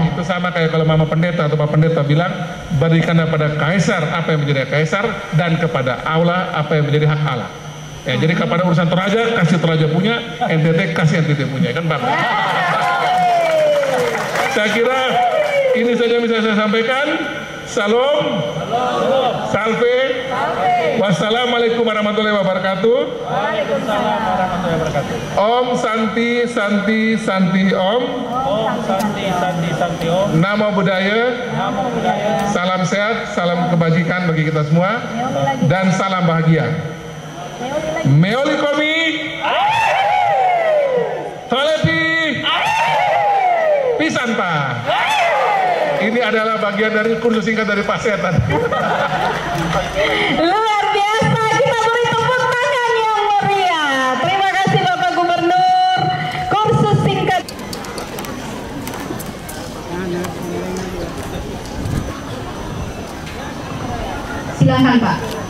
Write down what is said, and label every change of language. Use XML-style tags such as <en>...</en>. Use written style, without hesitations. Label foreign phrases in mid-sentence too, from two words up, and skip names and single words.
<id>Itu sama kayak kalau Mama Pendeta atau Pak Pendeta bilang, berikanlah pada Kaisar apa yang menjadi Kaisar dan kepada Allah apa yang menjadi hak Allah. Ya, jadi kepada urusan Toraja kasih Toraja punya, NTT kasih NTT punya, kan Bang? Saya kira ini saja bisa saya sampaikan.</id> <ar>Salam, salve, والسلام عليكم ورحمة الله وبركاته. وعليكم السلام ورحمة الله وبركاته.</ar> <sa>ॐ शान्ति शान्ति शान्ति ॐ. ॐ शान्ति शान्ति शान्ति ॐ.</sa> <pi>Namo Buddhaya. Namo Buddhaya.</pi> <id>Salam sehat, salam kebajikan bagi kita semua, dan salam bahagia. Meoli komi. Tolepi. Pisan Pak. Ini adalah bagian dari kursus singkat dari Pak Setan. Luar biasa, kita beri tepuk tangan yang meriah. Terima kasih Bapak Gubernur. Kursus singkat. Silakan Pak.</id>